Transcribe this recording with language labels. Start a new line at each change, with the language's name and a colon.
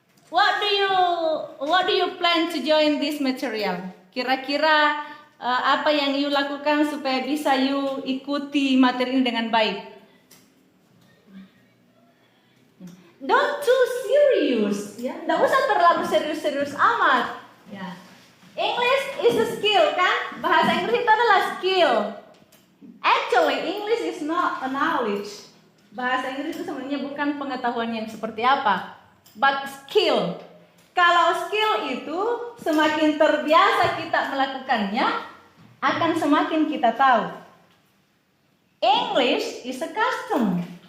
English: What do you plan to join this material?
Indonesian: Kira-kira apa yang you lakukan supaya bisa you ikuti materi ini dengan baik?
English: Don't too serious,
Indonesian: ya. Nggak usah terlalu serius-serius amat. Ya.
English: English is a skill, kan?
Indonesian: Bahasa Inggris itu adalah skill.
English: Actually, English is not a knowledge.
Indonesian: Bahasa Inggris itu sebenarnya bukan pengetahuan yang seperti apa,
English: but skill.
Indonesian: Kalau skill itu semakin terbiasa kita melakukannya, akan semakin kita tahu.
English: English is a custom.